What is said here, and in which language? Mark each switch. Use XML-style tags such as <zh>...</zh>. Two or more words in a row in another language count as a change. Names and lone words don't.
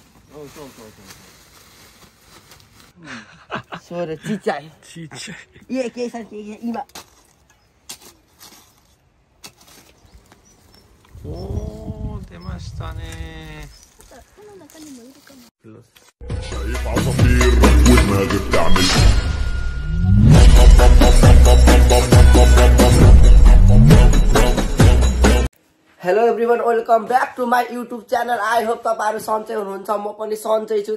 <ja>そうそうそうそれちっちゃい。ちっちゃい。いや、計算的今。おー、出ましたね。この中にもいるかも。</ja> <en>Hello everyone, welcome back to my YouTube channel. I hope</en> <ne>तपाईहरु सन्चै हुनुहुन्छ। म पनि सन्चै छु।</ne>